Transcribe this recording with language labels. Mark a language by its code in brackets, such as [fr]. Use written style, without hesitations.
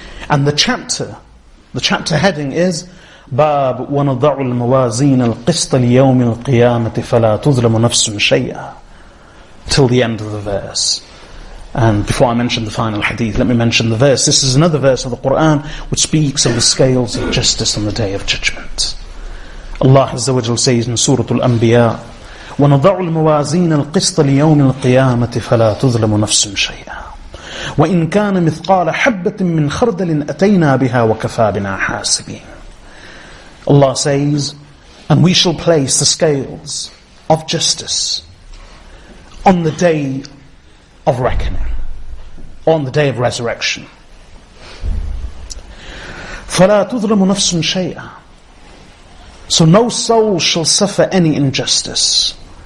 [en] And the chapter heading is [ar] باب ونضع الموازين القسط ليوم القيامة فلا تظلم نفس شيئا, [en] till the end of the verse. And before I mention the final hadith, let me mention the verse. This is another verse of the Quran which speaks of the scales of justice on the Day of Judgment. Allah Azza wa Jal says in Surah Al-Anbiya, [ar] وَنَضَعُ الْمَوَازِينَ الْقِسْطَ لِيَوْمِ الْقِيَامَةِ فَلَا تُظْلَمُ نَفْسٌ شَيْئًا وَإِنْ كَانَ مِثْقَالَ حَبَّةٍ مِّنْ خَرْدَلٍ أَتَيْنَا بِهَا وَكَفَى بِنَا حَاسِبِينَ. [en] Allah says, and we shall place the scales of justice on the day of reckoning, on the day of resurrection. [ar] فَلَا تُظْلَمُ نَفْسٌ شَيْئًا. [en] So no soul shall suffer any injustice.